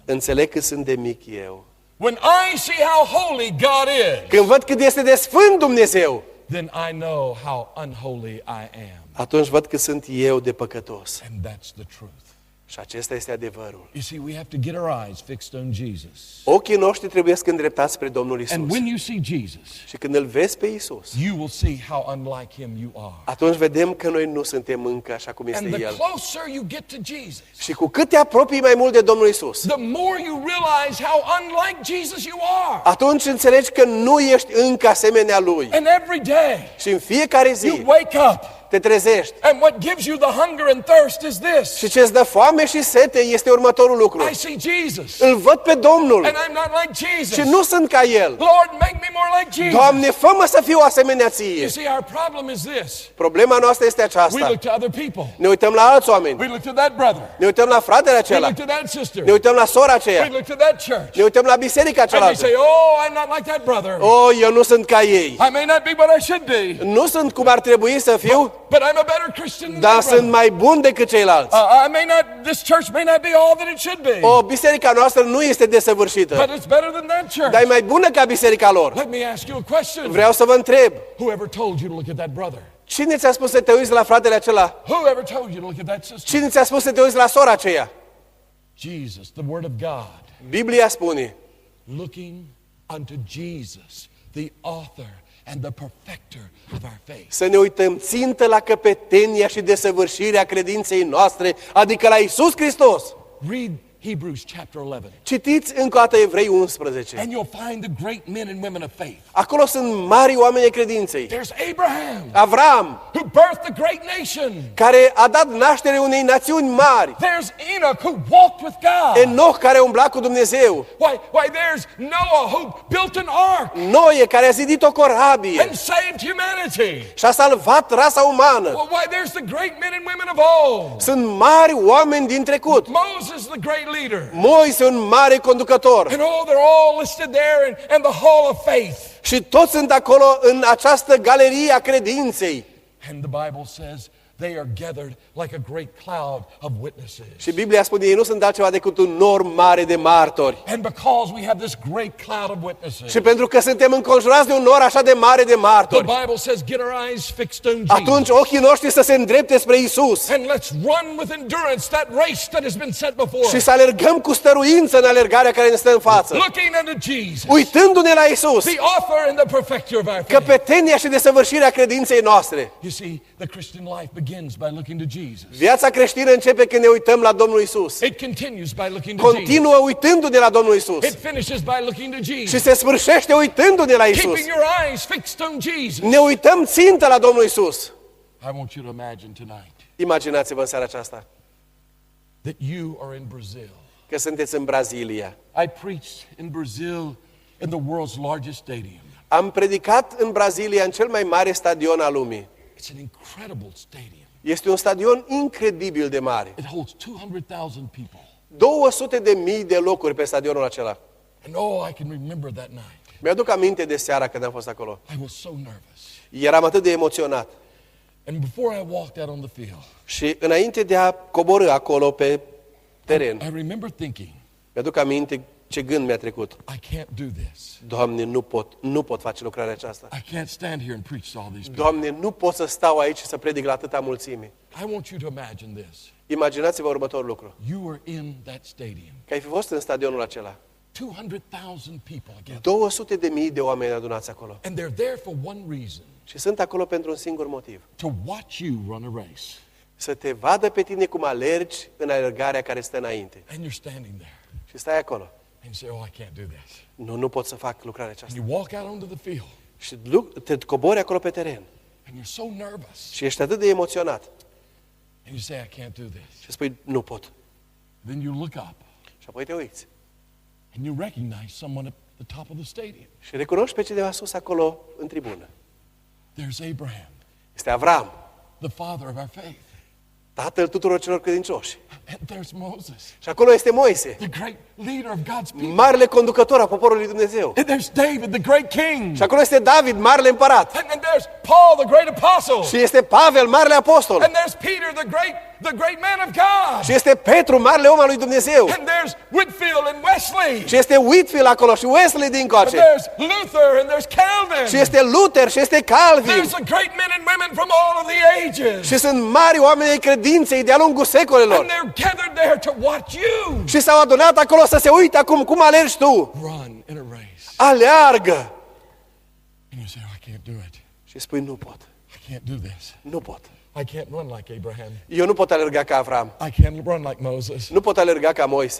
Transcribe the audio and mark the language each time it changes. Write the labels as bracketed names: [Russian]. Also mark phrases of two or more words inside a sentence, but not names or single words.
[Romanian] înțeleg cât sunt de mic eu. [English] When I see how holy God is, [Romanian] Când văd cât este de sfânt Dumnezeu, [English] then I know how unholy I am. [Romanian] atunci văd cât sunt eu de păcătos. [English] And that's the truth. [Romanian] Și acesta este adevărul. [English] You see, we have to get our eyes fixed on Jesus. [Romanian] Ochii noștri trebuie să îndreptați spre Domnul Isus. [English] And when you see Jesus, [Romanian] Și când îl vezi pe Isus, [English] you will see how unlike him you are. [Romanian] atunci vedem că noi nu suntem încă așa cum este [English] And the [Romanian] El. [English] closer you get to Jesus, [Romanian] Și cu cât te apropii mai mult de Domnul Isus, [English] the more you realize how unlike Jesus you are. [Romanian] atunci înțelegi că nu ești încă asemenea Lui. [English] And every day, [Romanian] Și în fiecare [English] you [Romanian] zi [English] wake up, [Romanian] te trezești. [English] and what gives you the hunger and thirst is this. [Romanian] Și ce îți dă foame și sete este următorul lucru. [English] I see Jesus, [Romanian] Îl văd pe Domnul [English] and I'm not like [Romanian] și [English] Jesus. [Romanian] nu sunt ca El. [English] Lord, make me more like Jesus. [Romanian] Doamne, fă-mă să fiu asemenea [English] You [Romanian] Ție. [English] see, our problem is this. [Romanian] Problema noastră este [English] We [Romanian] aceasta. [English] look to other people. [Romanian] Ne uităm la alți oameni. [English] We look to that brother. [Romanian] Ne uităm la fratele [English] We [Romanian] acela. [English] look to that sister. [Romanian] Ne uităm la sora [English] We [Romanian] aceea. [English] look to that church. [Romanian] Ne uităm la biserica [English] And we [Romanian] cealaltă. [English] say, oh, I'm not like that brother. [Romanian] Eu nu sunt ca ei. [English] I may not be what I should be, [Romanian] Nu sunt cum ar trebui să fiu, [English] but I'm a better Christian than [Romanian] dar [English] that brother. [Romanian] sunt mai bun decât ceilalți. [English] This church may not be all that it should be, [Romanian] Biserica noastră nu este desăvârșită, [English] but it's better than that church. [Romanian] dar e mai bună ca biserica lor. [English] Let me ask you a question. [Romanian] Vreau să vă întreb, [English] Whoever told you to look at that brother? [Romanian] cine ți-a spus să te uiți la fratele acela? [English] Whoever told you to look at that sister? [Romanian] Cine ți-a spus să te uiți la sora aceea? [English] Jesus, the Word of God. [Romanian] Biblia spune, [English] Looking unto Jesus, the author and the perfecter of our faith. [Romanian] să ne uităm țintă la căpetenia și desăvârșirea credinței noastre, adică la Isus Hristos. [English] Read Hebrews chapter 11, [Romanian] Citiți încă o dată Evrei 11. [English] and you'll find the great men and women of faith. [Romanian] Acolo sunt mari oameni ai credinței. [English] There's Abraham, [Romanian] Avram, [English] who birthed a great nation. [Romanian] care a dat naștere unei națiuni mari. [English] There's Enoch, who walked with God. [Romanian] Enoch, care umbla cu Dumnezeu. [English] Why, there's Noah, who built an ark [Romanian] Noe, care a zidit o corabie [English] and saved humanity. [Romanian] și a salvat rasa umană. [English] Why, there's the great men and women of old. [Romanian] Sunt mari oameni din trecut. [English] Moses, the great leader. [Romanian] Moise, un mare conducător. [English] And they're all listed there in the hall of faith. [Romanian] Și toți sunt acolo în această galerie a credinței. [English] And the Bible says they are gathered like a great cloud of witnesses. [Romanian] Și Biblia spune, ei nu sunt altceva decât un nor mare de martori. [English] And because we have this great cloud of witnesses, [Romanian] Și pentru că suntem înconjurați de un nor așa de mare de [English] the [Romanian] martori, [English] Bible says, get our eyes fixed on Jesus. [Romanian] atunci ochii noștri să se îndrepte spre Isus [English] And let's run with endurance that race that has been set before [Romanian] și [English] us. [Romanian] să alergăm cu stăruință în alergarea care ne stă în față. [English] Looking unto Jesus, [Romanian] Uitându-ne la Isus, [English] the author and the perfecter of our faith. [Romanian] căpetenia și desăvârșirea credinței noastre. [English] You see, the Christian life begins by looking to Jesus. [Romanian] Viața creștină începe când ne uităm la Domnul Isus. [English] It continues by looking to Jesus. [Romanian] Continuă uitându-ne la Domnul Isus. [English] It finishes by looking to Jesus. [Romanian] Și se sfârșește uitându-ne la Isus. [English] Keeping your eyes fixed on Jesus. [Romanian] Ne uităm țintă la Domnul Isus. [English] I want you to imagine tonight [Romanian] Imaginați-vă în seara aceasta [English] that you are in Brazil. [Romanian] că sunteți în Brazilia. [English] I preached in Brazil in the world's largest stadium. [Romanian] Am predicat în Brazilia, în cel mai mare stadion al lumii. [English] It's an incredible stadium. [Romanian] Este un stadion incredibil de mare. [English] It holds 200,000 people. [Romanian] 200.000 de locuri pe stadionul acela. [English] And oh, I can remember that night. [Romanian] Mi-aduc aminte de seara când am fost acolo. [English] I was so nervous. [Romanian] Eram atât de emoționat. [English] And before I walked out on the field, [Romanian] Și înainte de a coborî acolo pe teren, [English] I remember thinking, [Romanian] mi-aduc aminte ce gând mi-a trecut. [English] I can't do this. [Romanian] Doamne, nu pot face lucrarea aceasta. [English] I can't stand here and preach to all these people. [Romanian] Doamne, nu pot să stau aici și să predic la atâta mulțime. [English] I want you to imagine this. [Romanian] Imaginați-vă următorul lucru. [English] You are in that stadium. [Romanian] Că ai fi fost în stadionul acela. [English] 200,000 people together. [Romanian] 200.000 de oameni adunați acolo. [English] And they're there for one reason, [Romanian] Și sunt acolo pentru un singur motiv. [English] to watch you run a race. [Romanian] Să te vadă pe tine cum alergi în alergarea care stă înainte. [English] And you're standing there. [Romanian] Și stai acolo. [English] And you say, oh, I can't do this. [Romanian] Nu pot să fac lucrarea [English] And [Romanian] aceasta. [English] you walk out onto the field. [Romanian] Și te cobori acolo pe teren. [English] And you're so nervous. [Romanian] Și ești atât de emoționat. [English] And you say, I can't do this. [Romanian] Și spui, nu pot. [English] Then you look up [Romanian] Și apoi te uiți. [English] and you recognize someone at the top of the stadium. [Romanian] Și recunoști pe cineva sus acolo în tribună. [English] There's Abraham, [Romanian] Este Avram, [English] the father of our faith. [Romanian] tatăl tuturor celor credincioși. [English] And there's Moses, [Romanian] Și acolo este Moise, [English] the great leader of God's people. [Romanian] marele conducător a poporului Dumnezeu. [English] And there's David, the great king. [Romanian] Și acolo este David, marele împărat. [English] And then there's Paul, the great apostle. [Romanian] Și este Pavel, marele apostol. [English] And there's Peter, the great man of God. [Romanian] Și este Petru, marele om al lui Dumnezeu. [English] And there's Whitfield and Wesley. [Romanian] Și este Whitfield acolo și Wesley [English] And [Romanian] dincoace. [English] there's Luther and there's Calvin. [Romanian] Și este Luther și este Calvin. [English] There's the great men and women from all of the ages. [Romanian] Și sunt mari oameni ai credinței de-a lungul secolelor. [English] And they're gathered there to watch you [Romanian] Și s-au adunat acolo să se uite acum cum alergi tu. [English] run in a race. [Romanian] Aleargă! [English] And you say, oh, I can't do it. [Romanian] Și spui, nu pot, [English] I can't do this. [Romanian] nu pot. [English] I can't run like Abraham. [Romanian] Eu nu pot alerga ca Avram. [English] I can't run like Moses. [Romanian] Nu pot alerga ca Moise.